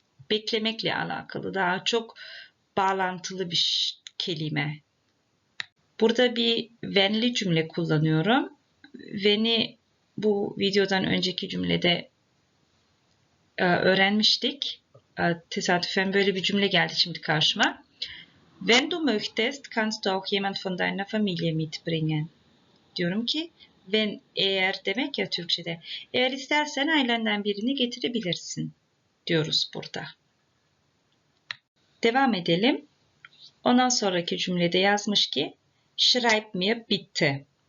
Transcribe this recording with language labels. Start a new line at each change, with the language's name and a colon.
Turkish: Beklemekle alakalı daha çok bağlantılı bir kelime. Burada bir when'li cümle kullanıyorum. When'i bu videodan önceki cümlede öğrenmiştik. Tesadüfen böyle bir cümle geldi şimdi karşıma.
German: Wenn du möchtest, kannst du auch jemand von deiner Familie mitbringen.
Turkish: Diyorum ki eğer demek ya Türkçe'de. Eğer istersen ailenden birini getirebilirsin diyoruz burada. Devam edelim. Ondan sonraki cümlede yazmış ki
German: Schreib mir bitte.